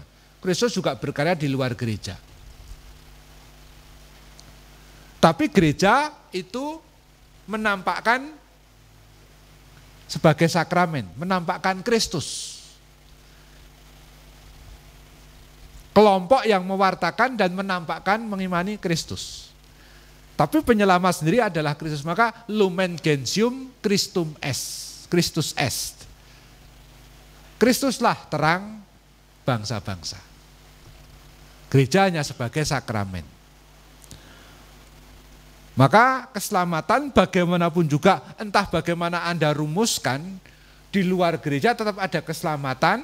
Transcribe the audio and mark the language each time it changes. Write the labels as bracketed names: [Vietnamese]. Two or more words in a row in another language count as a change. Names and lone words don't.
[Indonesian] Kristus juga berkarya di luar gereja. Tapi gereja itu menampakkan sebagai sakramen, menampakkan Kristus. Kelompok yang mewartakan dan menampakkan mengimani Kristus. Tapi penyelamat sendiri adalah Kristus. [Latin] Maka lumen gentium Christum est, Christus est. [Indonesian] Kristuslah terang bangsa-bangsa. Gereja hanya sebagai sakramen. Maka keselamatan bagaimanapun juga, entah bagaimana Anda rumuskan, di luar gereja tetap ada keselamatan.